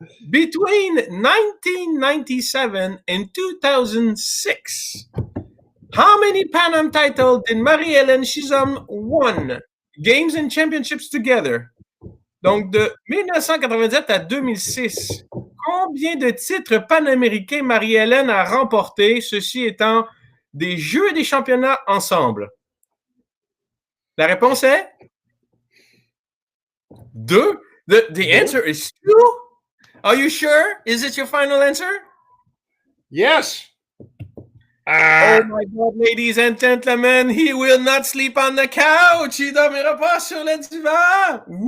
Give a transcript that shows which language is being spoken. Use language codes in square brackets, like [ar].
[en] Between 1997 and 2006, how many Pan Am titles did Marie-Hélène Chisholm won? Games and championships together. [fr] Donc, de 1997 à 2006, combien de titres panaméricains Marie-Hélène a remporté, ceci étant des Jeux et des championnats ensemble? La réponse est 2. [en] The answer is 2. Are you sure? Is it your final answer? Yes. Oh my God, ladies and gentlemen, he will not sleep on the couch. [fr] Il dormira pas sur le divan.